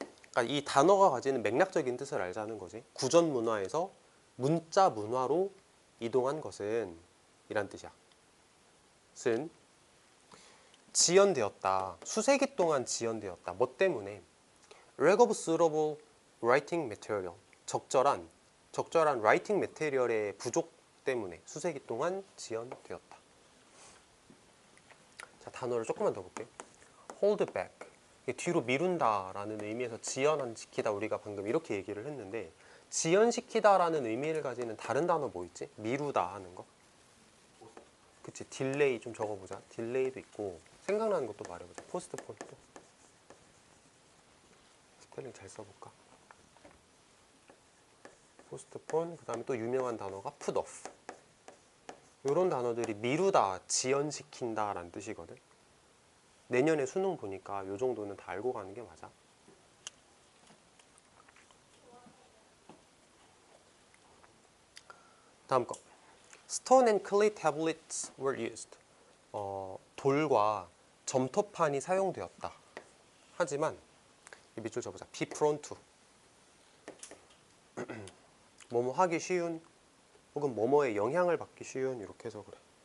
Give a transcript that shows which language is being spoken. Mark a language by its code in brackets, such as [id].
[ko] 그러니까 이 단어가 가지는 맥락적인 뜻을 알자는 거지. 구전 문화에서 문자 문화로 이동한 것은 이란 뜻이야. 쓴 지연되었다. 수세기 동안 지연되었다. 뭐 때문에? [en] lack of suitable writing material. [ko] 적절한 writing material의 부족 때문에 수세기 동안 지연되었다. 자, 단어를 조금만 더 볼게요. [en] hold back. [ko] 뒤로 미룬다라는 의미에서 지연시키다, 우리가 방금 이렇게 얘기를 했는데, 지연시키다라는 의미를 가지는 다른 단어 뭐 있지? 미루다 하는 거. 그치, 딜레이 좀 적어보자. 딜레이도 있고, 생각나는 것도 말해보자. 포스트폰 또. 스펠링 잘 써볼까? 포스트폰, 그 다음에 또 유명한 단어가 put off. 이런 단어들이 미루다, 지연시킨다 라는 뜻이거든. 내년에 수능 보니까 이 정도는 다 알고 가는 게 맞아. 다음 거. [en] Stone and clay tablets were used. [ko] 돌과 점토판이 사용되었다. 하지만 이 밑줄 쳐보자. be prone to. 뭐뭐 하기 쉬운, 혹은 뭐뭐에 영향을 받기 쉬운, 이렇게 해서 그래.